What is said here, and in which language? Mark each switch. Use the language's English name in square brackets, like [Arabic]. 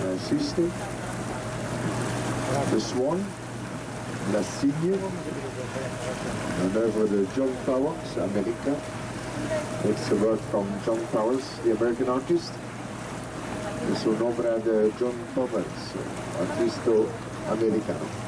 [French] Sisley, The Swan, La Cygne, une œuvre de John Powers, américain. [English] It's a work from John Powers, the American artist. [Spanish] Es una obra de John Powers, artista americano.